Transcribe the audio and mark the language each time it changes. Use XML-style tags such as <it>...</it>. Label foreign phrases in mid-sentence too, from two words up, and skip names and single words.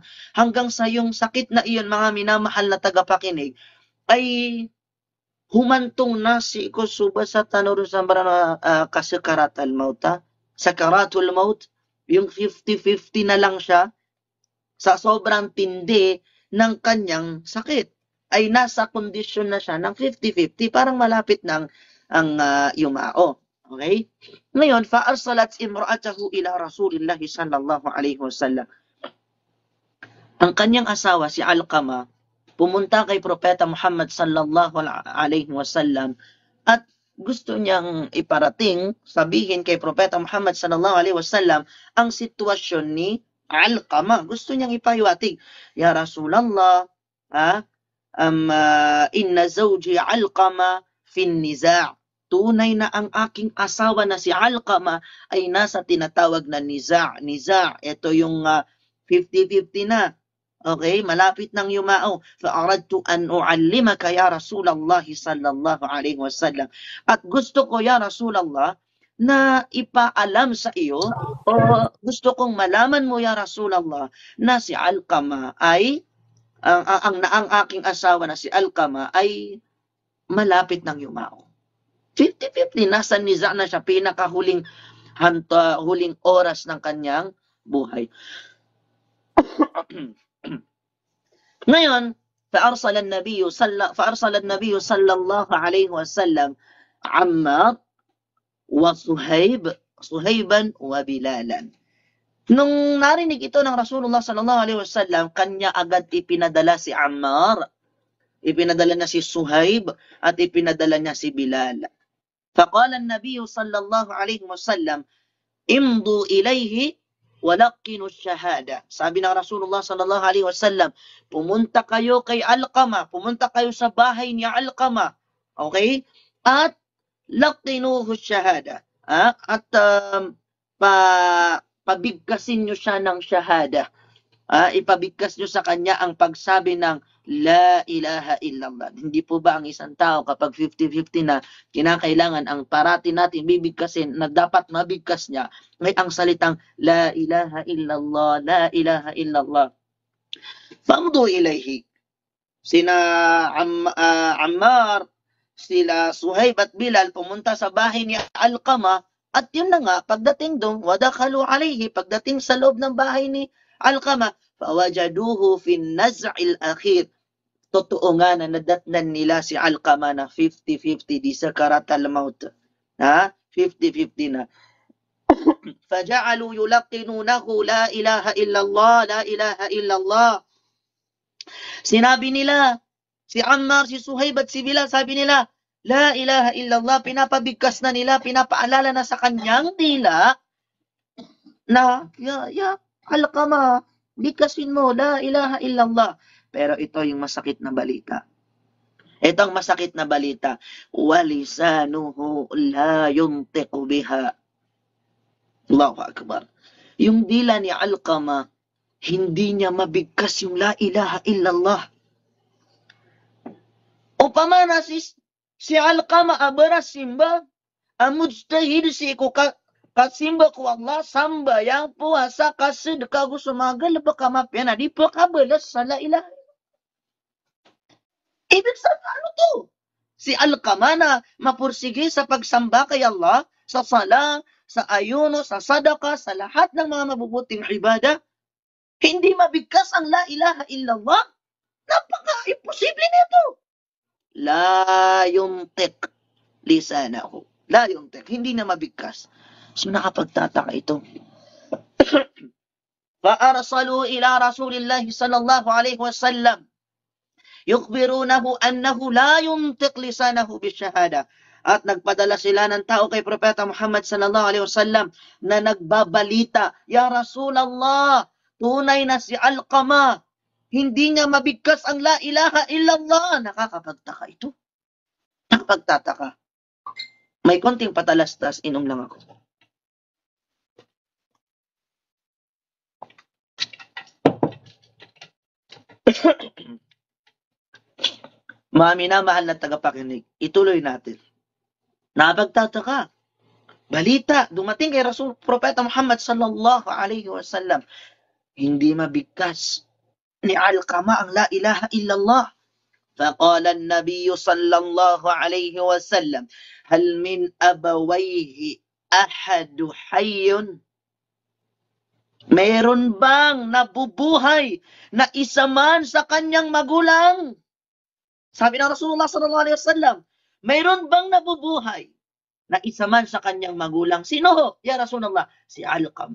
<tl>Hanggang sa yung sakit na iyon, mga minamahal na tagapakinig, ay humantong na si Kusuba sa tanuro sa</tl> <ar>سكرات الموت. سكرات الموت,</ar> <tl>yung 50-50 na lang siya sa sobrang tindi ng kanyang sakit. Ay nasa kondisyon na siya ng 50-50, parang malapit ng yumao. Okay? Ngayon,</tl> <ar>فأرسلت امرأته إلى رسول الله صلى الله عليه وسلم.</ar> <tl>Ang kanyang asawa, si Alqama, pumunta kay Propeta Muhammad</tl> <ar>صلى الله عليه وسلم</ar> <tl>at gusto niyang iparating, sabihin kay Propeta Muhammad</tl> <ar>صلى الله عليه وسلم</ar> <tl>ang sitwasyon ni Alqama. Gusto niyang ipahiwatig,</tl> <ar>يا رسول الله إن زوجي علقمة في النزاع'.</ar> <tl>Tunay na ang aking asawa na si Alqama ay nasa tinatawag na niza'. Niza', ito yung 50-50 na. Okay, malapit ng yumao.</tl> <ar>فأردت أن أعلمك يا رسول الله صلى الله عليه وسلم.</ar> <tl>At gusto ko</tl> <ar>يا رسول الله</ar> <tl>na ipaalam sa iyo, o gusto kong malaman mo</tl> <ar>يا رسول الله</ar> <tl>na si Alqama ay ang aking asawa na si Alqama ay malapit ng yumao. 50-50, nasa niza na siya, pinakahuling huling oras ng kanyang buhay. Ngayon,</tl> <ar>فأرسل النبي صلى الله عليه وسلم عمار وصهيبا وبلالا.</ar> <tl>Nung narinig ito ng</tl> <ar>رسول الله صلى الله عليه وسلم,</ar> <tl>kanya agad ipinadala si Ammar, ipinadala niya si Suhaib, at ipinadala niya si Bilal.</tl> <ar>فقال النبي صلى الله عليه وسلم امضوا إليه ولقنوا الشهادة.</ar> <tl>Sabi ng</tl> <ar>رسول الله صلى الله عليه وسلم,</ar> <tl>pumunta kayo kay Alqama, pumunta kayo sa bahay ni Alqama, okay? At</tl> <ar>لقنوه شهادة,</ar> <tl>at pabigkasin nyo siya ng shahada. ipabigkas nyo sa kanya ang pagsabi ng</tl> <ar>لا إله إلا الله.</ar> <tl>Hindi po ba ang isang tao kapag 50-50 na kinakailangan ang parati natin bibigkasin na dapat mabigkas niya ay ang salitang</tl> <ar>لا إله إلا الله, لا إله إلا الله. فامضوا إليه. Sina Ammar,</ar> <tl>sila Suhaib at Bilal pumunta sa bahay ni Alqama at yun na nga, pagdating doon,</tl> <ar>ودخلوا عليه,</ar> <tl>pagdating sa loob ng bahay ni Alqama,</tl> <ar>فوجدوه في النزع الأخير.</ar> <tl>Totoo nga na nadatnan nila si Alqama na 50-50 di</tl> <ar>سكرات الموت. 50-50 na. فجعلوا يلقنونه لا إله إلا الله، لا إله إلا الله.</ar> <tl>Sinabi nila, si Ammar, si Suhaib at si Bilal, sabi nila,</tl> <ar>لا إله إلا الله,</ar> <tl>pinapabigkas na nila, pinapaalala na sa kanyang dila na, Alqama, bigkasin mo,</tl> <ar>لا إله إلا الله.</ar> <tl>Pero ito yung masakit na balita. Ito ang masakit na balita.</tl> <ar>ولسانه لا ينطق بها. الله أكبر.</ar> <tl>Yung dila ni Alqama, hindi niya mabigkas yung</tl> <ar>لا إله إلا الله.</ar> <mrw>Upamana si Alqama abara simba, mujtahid si ko kasimba ko Allah samba yang puasa kasedekah gusumagal baka mapena di po kabalas sa</mrw> <ar>لا إله.</ar> <tl>Ibig sabihin ano to? Si Alqama na mapursige sa pagsamba kay Allah, sa sala, sa ayuno, sa sadaka, sa lahat ng mga mabubuting ibadah, hindi mabigkas ang</tl> <ar>لا إله إلا الله?</ar> <tl>Napaka-imposible nito.</tl> <ar>لا ينطق لسانه. لا ينطق.</ar> <tl>Hindi na mabigkas. So nakapagtataka ito.</tl> <ar>فأرسلوا إلى رسول الله صلى الله عليه وسلم. يخبرونه أنه لا ينطق لسانه بالشهادة.</ar> <tl>At nagpadala sila ng tao kay Propeta Muhammad</tl> <ar>صلى الله عليه وسلم</ar> <tl>na nagbabalita,</tl> <ar>يا رسول الله,</ar> <tl>tunay na si Alqama, hindi niya mabigkas ang</tl> <ar>لا إله إلا الله.</ar> <tl>Nakakapagtaka ito. Nakapagtataka. May konting patalastas, inom lang ako. Mga minamahal na tagapakinig, ituloy natin. Nakapagtataka. Balita, dumating kay Rasul Propeta Muhammad</tl> <ar>صلى الله عليه وسلم.</ar> <tl>Hindi mabigkas ni Alqama ang</tl> <ar>لا إله إلا الله. فقال النبي صلى الله عليه وسلم هل من أبويه أحد حي؟</ar> <tl>Mayroon bang nabubuhay na isa man sa kanyang magulang? Sabi ng</tl> <ar>رسول الله صلى الله عليه وسلم,</ar> <tl>mayroon bang nabubuhay na isa man sa kanyang magulang? Sino ho?</tl> <ar>يا رسول الله,</ar> <tl>si Alqama.</tl>